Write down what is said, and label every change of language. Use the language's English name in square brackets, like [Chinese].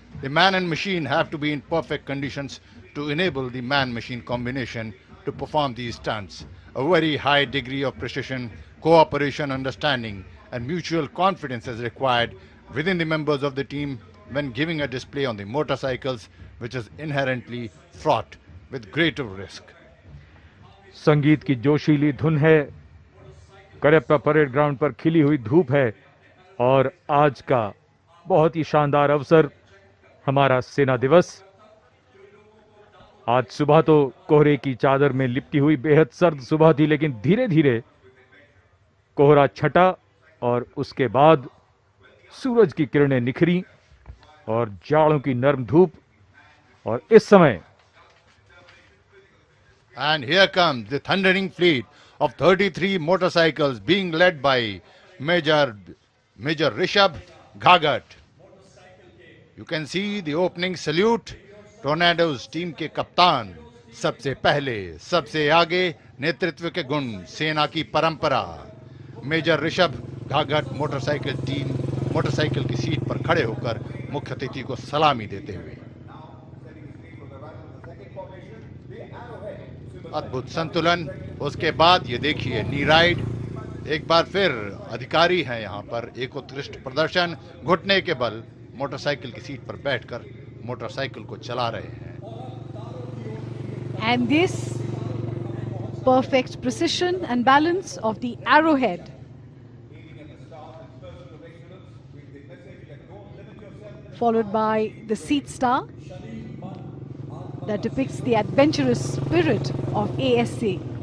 [English] The man and machine have to be in perfect conditions to enable the man-machine combination to perform these stunts. A very high degree of precision, cooperation, understanding, and mutual confidence is required within the members of the team when giving a display on the motorcycles, which is inherently fraught with greater risk. [Hindi] संगीत की जोशीली धुन है, करप्पा parade ground पर खिली हुई धूप है और आज का बहुत ही शानदार अवसर हमारा सेना दिवस। आज सुबह तो कोहरे की चादर में लिपटी हुई बेहद सर्द सुबह थी, लेकिन धीरे धीरे कोहरा छटा और उसके बाद सूरज की किरणें निखरी और जाड़ों की नर्म धूप। और इस समय [English] And here comes the thundering fleet of 33 motorcycles being led by Major Rishabh Ghagat. You can see the opening salute. [Hindi] Tornadoes team के कप्तान सबसे पहले, सबसे आगे, नेतृत्व के गुण, सेना की परंपरा। मेजर ऋषभ घाघट मोटरसाइकिल की सीट पर खड़े होकर मुख्य अतिथि को सलामी देते हुए। अद्भुत संतुलन। उसके बाद ये देखिए नी राइड। एक बार फिर अधिकारी हैं यहाँ पर, एक उत्कृष्ट प्रदर्शन, घुटने के बल मोटरसाइकिल की सीट पर बैठकर मोटरसाइकिल को चला रहे हैं। [English] And this perfect precision and balance of the arrowhead followed by the seat star that depicts the adventurous spirit of ASA.